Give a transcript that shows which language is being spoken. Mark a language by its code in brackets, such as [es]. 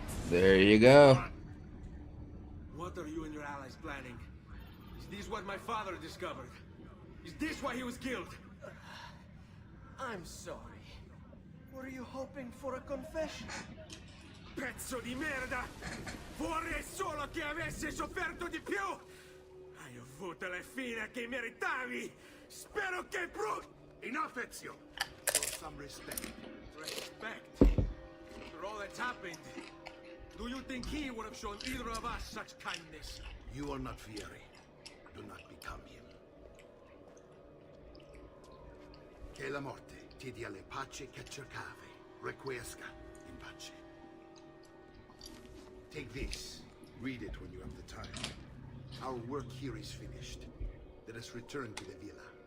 [en] There you go. What are you and your allies planning? Is this what my father discovered? Is this why he was killed? I'm sorry. Were you hoping for a confession? [it] Pezzo di merda! Vorrei solo che avessi sofferto di più! Hai avuto la fine che meritavi! Spero che [en] Enough, Ezio! For some respect. Respect? For all that's happened, do you think he would have shown either of us such kindness? You are not Fieri. Do not become him. [it] Che la morte ti dia le pace che cercavi. [la] Requiesca in pace. [en] Take this. Read it when you have the time. Our work here is finished. Let us return to the villa.